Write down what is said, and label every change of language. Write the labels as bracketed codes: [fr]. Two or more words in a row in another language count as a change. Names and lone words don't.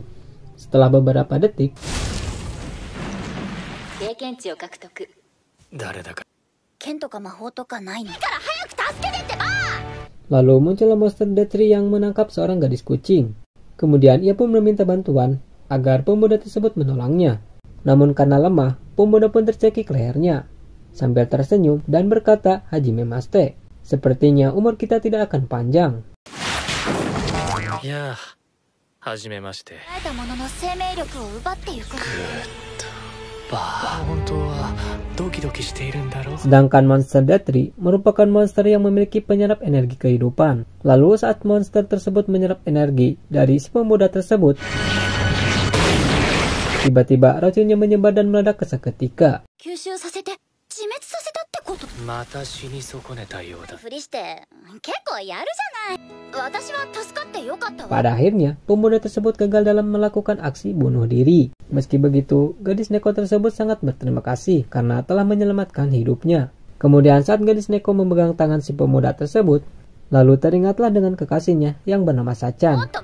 [id] Setelah beberapa detik, lalu muncullah monster Death Tree yang menangkap seorang gadis kucing. Kemudian ia pun meminta bantuan agar pemuda tersebut menolongnya. Namun karena lemah, pemuda pun tercekik lehernya. Sambil tersenyum dan berkata, [ja] "はじめまして, [id] sepertinya umur kita tidak akan panjang." Ya, [ja] はじめまして。本当はドキドキしているんだろう。 [id] Sedangkan monster Datri merupakan monster yang memiliki penyerap energi kehidupan. Lalu saat monster tersebut menyerap energi dari si pemuda tersebut, tiba-tiba racunnya menyebar dan meledak seketika. [ja] 吸収させて自滅させたってこと。また死に損ねたようだ。ふりして結構やるじゃない。私は助かってよかったわ。 [id] Pada akhirnya, pemuda tersebut gagal dalam melakukan aksi bunuh diri. Meski begitu, gadis Neko tersebut sangat berterima kasih karena telah menyelamatkan hidupnya. Kemudian saat gadis Neko memegang tangan si pemuda tersebut, lalu teringatlah dengan kekasihnya yang bernama Sachan.